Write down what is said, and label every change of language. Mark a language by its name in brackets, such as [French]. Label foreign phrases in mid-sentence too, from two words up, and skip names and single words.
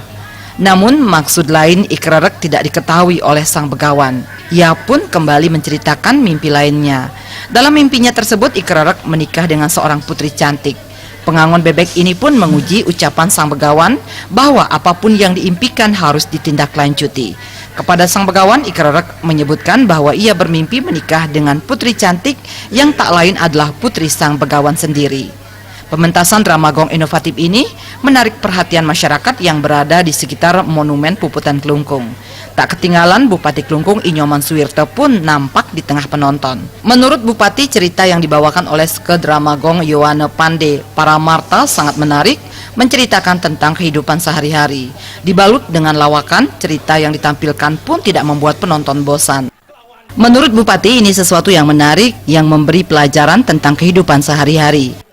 [Indonesian] Namun maksud lain Ikrerek tidak diketahui oleh sang begawan. Ia pun kembali menceritakan mimpi lainnya. Dalam mimpinya tersebut Ikrerek menikah dengan seorang putri cantik. Pengangon bebek ini pun menguji ucapan sang begawan bahwa apapun yang diimpikan harus ditindaklanjuti. Kepada sang begawan, Ikrerek menyebutkan bahwa ia bermimpi menikah dengan putri cantik yang tak lain adalah putri sang begawan sendiri. Pementasan drama gong inovatif ini menarik perhatian masyarakat yang berada di sekitar Monumen Puputan Kelungkung. Tak ketinggalan Bupati Kelungkung Inyoman Suwirto pun nampak di tengah penonton. Menurut Bupati, cerita yang dibawakan oleh Sekedramegong Yuwana Pande Paramarta sangat menarik, menceritakan tentang kehidupan sehari-hari. Dibalut dengan lawakan, cerita yang ditampilkan pun tidak membuat penonton bosan. Menurut Bupati, ini sesuatu yang menarik yang memberi pelajaran tentang kehidupan sehari-hari.